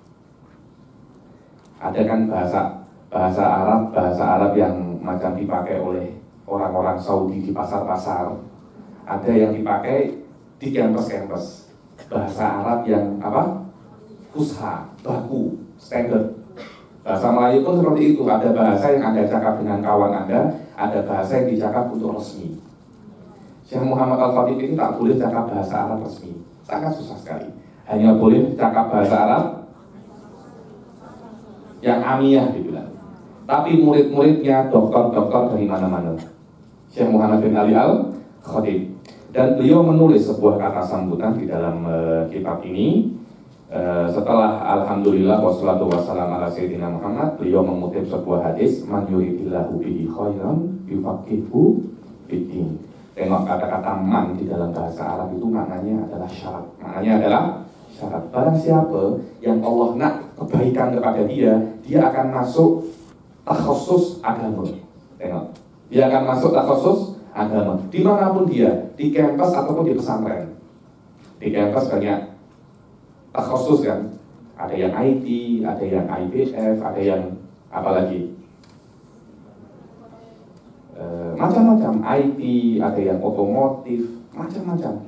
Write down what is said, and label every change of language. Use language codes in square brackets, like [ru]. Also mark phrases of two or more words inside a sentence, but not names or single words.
[ms] Ada kan bahasa Arab yang macam dipakai oleh orang-orang Saudi di pasar-pasar. Ada yang dipakai di kampus-kampus. Bahasa Arab yang apa? Fusha, baku, standar. Bahasa Melayu pun seperti itu. Ada bahasa yang Anda cakap dengan kawan Anda, ada bahasa yang dicakap untuk resmi. Syekh Muhammad Al-Khatib ini tak boleh cakap bahasa Arab resmi. Sangat susah sekali. Hanya boleh cakap bahasa Arab yang amiyah dibilang. Tapi murid-muridnya doktor-doktor dari mana-mana. Syekh Muhammad bin Ali Al-Khatib. Dan beliau menulis sebuah kata sambutan di dalam kitab ini. Setelah [ar] الحمد لله والصلاة والسلام على سيدنا محمد, [ms] beliau mengutip sebuah hadis, [ar] من يرد الله به خيرا يفقهه في الدين. [ms] Tengok kata-kata man di dalam bahasa Arab itu maknanya adalah syarat. Maknanya adalah syarat. Barang siapa yang Allah nak kebaikan kepada dia, dia akan masuk takhusus agama. Tengok, dia akan masuk takhusus agama dimanapun dia, di kampus ataupun di pesantren. Di kampus banyak takhusus kan, ada yang IT, ada yang IPF, ada yang apalagi macam-macam, IT, ada yang otomotif, macam-macam.